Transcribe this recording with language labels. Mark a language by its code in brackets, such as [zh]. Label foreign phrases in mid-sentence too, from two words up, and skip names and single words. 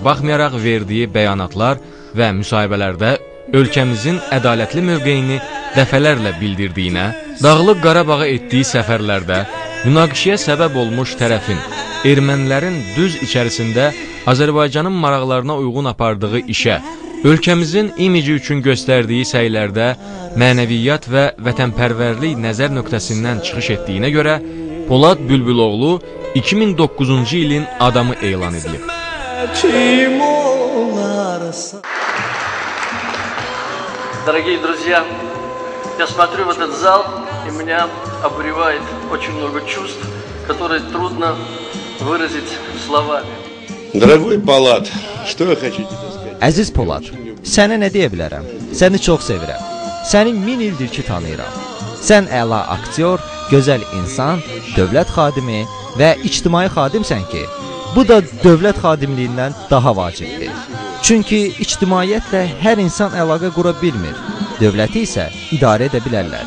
[az] baxmayaraq verdiyi bəyanatlar və müsahibələrdə ölkəmizin ədalətli mövqeyini dəfələrlə bildirdiyinə, Dağlıq Qarabağa etdiyi səfərlərdə münaqişəyə səbəb olmuş tərəfin ermənilərin düz içərisində Azərbaycanın maraqlarına uyğun apardığı işə, ölkəmizin imici üçün göstərdiyi səylərdə mənəviyyat və vətənpərvərlik nəzər nöqtəsindən çıxış etdiyinə görə Polad Bülbüloğlu 2009-cu ilin adamı elan edilib. [ru] Дорогие друзья, я смотрю в этот зал, и меня обуревает очень много чувств, которые трудно выразить словами. Дорогой Полад, что я хочу тебе сказать? [az] Əziz Polad, sənə nə deyə bilərəm? Səni çox sevirəm. Səni 1000 ildir ki tanıyıram. Sən əla aktyor, gözəl insan, dövlət xadimi və ictimai xadimsən ki, bu da dövlət xadimliyindən daha vacibdir. Çünki ictimaiyyətlə hər insan əlaqə qura bilmir, dövləti isə idarə edə bilərlər.